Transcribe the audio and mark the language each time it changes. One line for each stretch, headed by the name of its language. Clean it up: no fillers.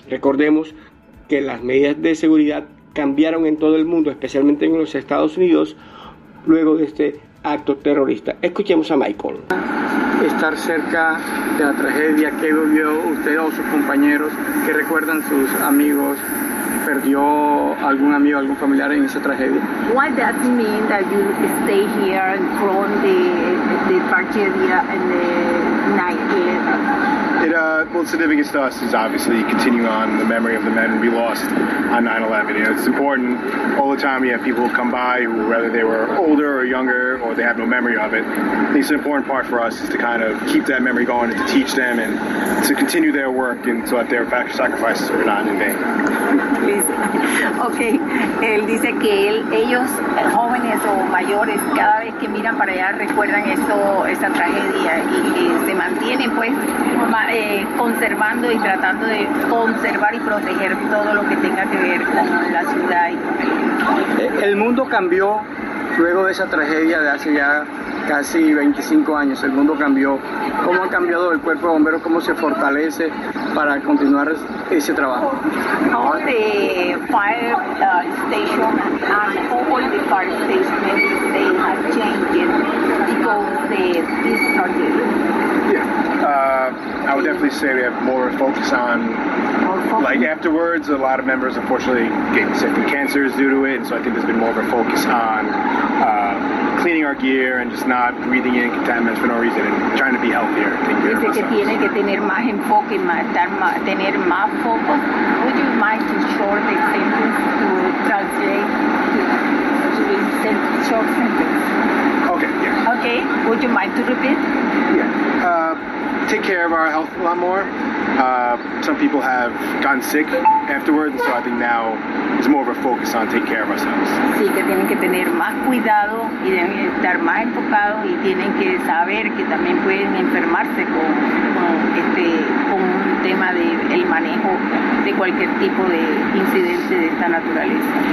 Spanish: Recordemos que las medidas de seguridad cambiaron en todo el mundo, especialmente en los Estados Unidos, luego de este acto terrorista. Escuchemos a Michael. Estar cerca de la tragedia, que vivió usted o sus compañeros, que recuerdan sus amigos, perdió algún amigo, algún familiar en esa tragedia.
English: What does mean that you stay here and from the tragedia and the night here? It's the biggest to us is obviously continue on the memory of the men we lost on 9/11. You know, it's important all the time. You have people come by who, whether they were older or younger or they have no memory of it, I think it's an important part for us is to kind of keep that memory going and to teach them and to continue their work and so that their sacrifices are not in vain.
Spanish: Okay, él dice que ellos, jóvenes o mayores, cada vez que miran para allá recuerdan esa tragedia y se mantienen pues conservando y tratando de conservar y proteger todo lo que tenga que ver con la ciudad. El mundo cambió luego de esa tragedia de hace ya casi 25 años. El mundo cambió. ¿Cómo ha cambiado el Cuerpo de Bomberos? ¿Cómo se fortalece para continuar ese trabajo?
English: All the fire station and all the fire stations, they have changed because they discharged. I would definitely say we have more focus on, like, afterwards. A lot of members, unfortunately, get sick from cancers due to it, and so I think there's been more of a focus on cleaning our gear and just not breathing in contaminants for no reason and trying to be healthier.
Spanish: Dice que tiene que tener más enfoque, tener más focus.
English: Would you mind to short the sentence to translate to the short sentence? Okay, yeah. Okay, would you mind to repeat? Take care of our health a lot more. Some people have gotten sick afterwards, so I think now it's more of a focus on taking care of ourselves.
Spanish: Sí, que tienen que tener más cuidado y deben estar más enfocados y tienen que saber que también pueden enfermarse con un tema del manejo de cualquier tipo de incidente de esta naturaleza.